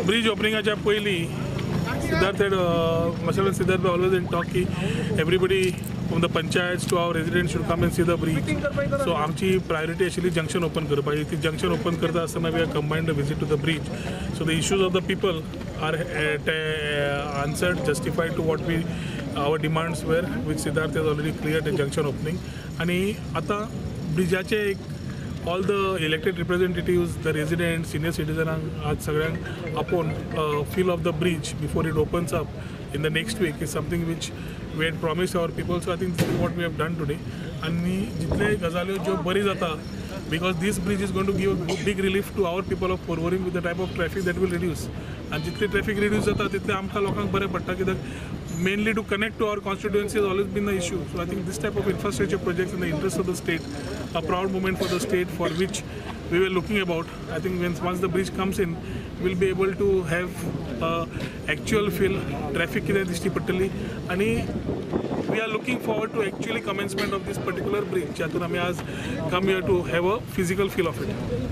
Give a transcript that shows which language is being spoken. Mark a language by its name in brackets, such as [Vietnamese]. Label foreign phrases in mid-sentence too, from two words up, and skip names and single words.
[Konkani] ब्रिज ओपनिंगाच्या पयलीं [English] Siddharth had, myself and Siddharth were always in talk कि everybody from the panchayats to our residents should come and see the bridge. So आमची priority actually junction open करपाची. ती junction open [Konkani] करता आसतना [English] we have combined a visit to the bridge. So the issues of the people are answered, justified to what our demands were, which Siddharth has already cleared the junction opening. [Konkani] आणि आता ब्रिजाचे [English] all the elected representatives, the residents, senior citizens, [Konkani] आज सगळ्यांक आपोवन [English] feel of the bridge before it opens up in the next week is something which we had promised our people. So I think this is what we have done today. [Konkani] आणि जितले गजाल्यो ज्यो बरी जाता, [English] because this bridge is going to give a big relief to our people of Porvorim with the type of traffic that will reduce. And जितले traffic reduce [Konkani] जाता तितले आमकां लोकांक बरें पडटा, कित्याक [English] mainly to connect to our constituency has always been the issue. So I think this type of infrastructure projects in the interest of the state, a proud moment for the state for which we were looking about. I think once the bridge comes in, we'll be able to have actual feel traffic [Konkani] कितें दिश्टी पडटली, आणि [English] we are looking forward to actually commencement of this particular bridge. [Konkani] ज्यातून आमी आज [English] come here to have a physical feel of it.